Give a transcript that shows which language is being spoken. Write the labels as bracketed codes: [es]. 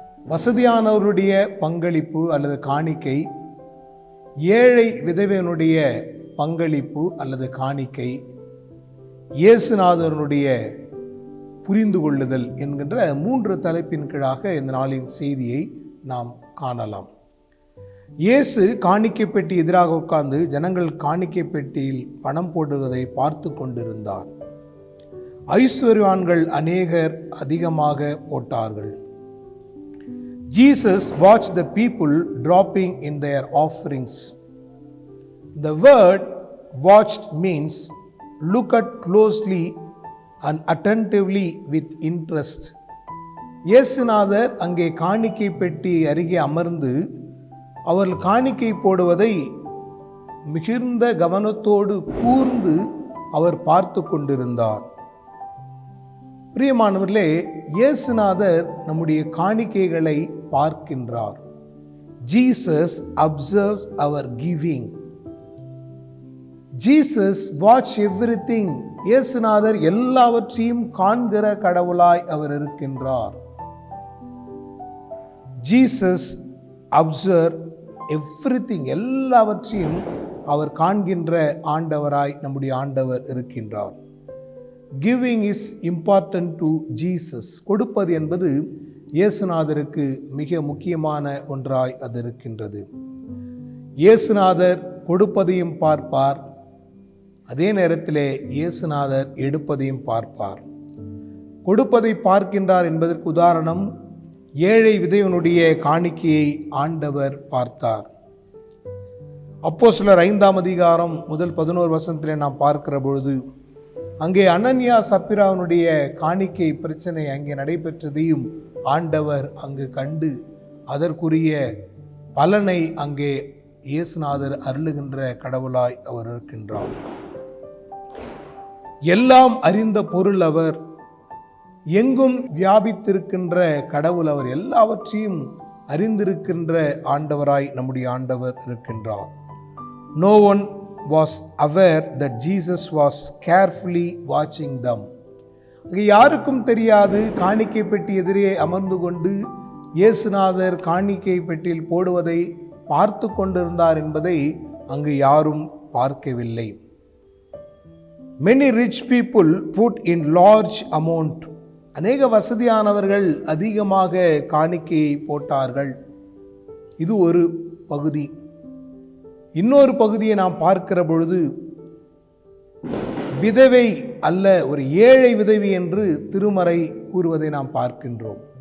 [ta] வசதியானவருடைய பங்களிப்பு அல்லது காணிக்கை, ஏழை விதவையனுடைய பங்களிப்பு அல்லது காணிக்கை, இயேசுநாதனுடைய புரிந்து கொள்ளுதல் என்கின்ற 3 தலைப்பின் கீழாக இந்த நாளின் செய்தியை நாம் காணலாம். இயேசு காணிக்கை பெட்டி எதிராக உட்கார்ந்து ஜனங்கள் காணிக்கை பெட்டியில் பணம் போடுவதை பார்த்து கொண்டிருந்தார். ஐஸ்வர்யவான்கள் அநேகர் அதிகமாக போட்டார்கள். [en] Jesus watched the people dropping in their offerings. The word watched means look at closely and attentively with interest. [ta] இயேசுநாதர் அங்கே காணிக்கை பெட்டி அருகே அமர்ந்து அவர்கள் காணிக்கை போடுவதை மிகுந்த கவனத்தோடு கூர்ந்து அவர் பார்த்து கொண்டிருந்தார். பிரியமானவர்களே, இயேசுநாதர் நம்முடைய காணிக்கைகளை பார்க்கின்றார். [en] Jesus observes our giving. Jesus watch everything. [ta] இயேசுநாதர் எல்லாவற்றையும் காண்கிற கடவுளாய் அவர் இருக்கின்றார். [en] Jesus observe everything. [ta] எல்லாவற்றையும் அவர் காண்கின்ற ஆண்டவராய் நம்முடைய ஆண்டவர் இருக்கின்றார். [en] Giving is important to Jesus. [ta] கொடுப்பது என்பது இயேசுநாதருக்கு மிக முக்கியமான ஒன்றாய் அது இருக்கின்றது. இயேசுநாதர் கொடுப்பதையும் பார்ப்பார், அதே நேரத்திலே இயேசுநாதர் எடுப்பதையும் பார்ப்பார். கொடுப்பதை பார்க்கின்றார் என்பதற்கு உதாரணம், ஏழை விதவையனுடைய காணிக்கையை ஆண்டவர் பார்த்தார். அப்போஸ்தலர் 5ஆம் அதிகாரம் முதல் 11 வசனத்திலே நாம் பார்க்கிற பொழுது அங்கே அனனியா சப்பிராவுடைய காணிக்கை பிரச்சனை அங்கே நடைபெற்றதையும் ஆண்டவர் அங்கு கண்டு அதற்குரிய பலனை அங்கே இயேசுநாதர் அருளுகின்ற கடவுளாய் அவர் இருக்கின்றார். எல்லாம் அறிந்த பொருள் அவர், எங்கும் வியாபித்திருக்கின்ற கடவுள் அவர், எல்லாவற்றையும் அறிந்திருக்கின்ற ஆண்டவராய் நம்முடைய ஆண்டவர் இருக்கின்றார். [en] No one was aware that Jesus was carefully watching them. [ta] யாருக்கும் தெரியாது காணிக்கை பெட்டி எதிரே அமர்ந்து கொண்டு இயேசுநாதர் காணிக்கை பெட்டியில் போடுவதை பார்த்து கொண்டிருந்தார் என்பதை அங்கு யாரும் பார்க்கவில்லை. [en] Many rich people put in large amount. [ta] அநேக வசதியானவர்கள் அதிகமாக காணிக்கையை போட்டார்கள். இது ஒரு பகுதி. இன்னொரு பகுதியை நாம் பார்க்கிற பொழுது விதவை அல்ல, ஒரு ஏழை விதவி என்று திருமறை கூறுவதை நாம் பார்க்கின்றோம்.